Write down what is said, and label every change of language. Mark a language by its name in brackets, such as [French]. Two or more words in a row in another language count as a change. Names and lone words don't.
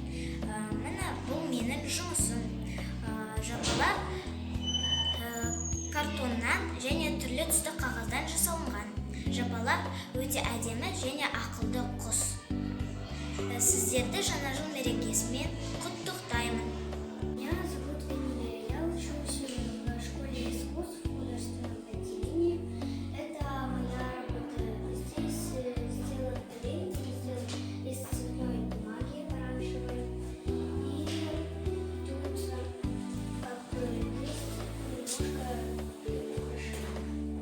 [Kazakh] Міне бұл менің жұмысым. Жапалар картоннан және түрлі түсті қағаздан жасалынған. Жапалар өте әдемі және ақылды құс. Сіздерді жаңа жыл мерекесімен құттықтаймын. [Russian] Меня зовут Эмилия, я учусь в школе искусств в художественном отделении. Это моя работа. Здесь сделан плейт, сделан из цветной бумаги оранжевой. И тут как бы есть немножко украшений.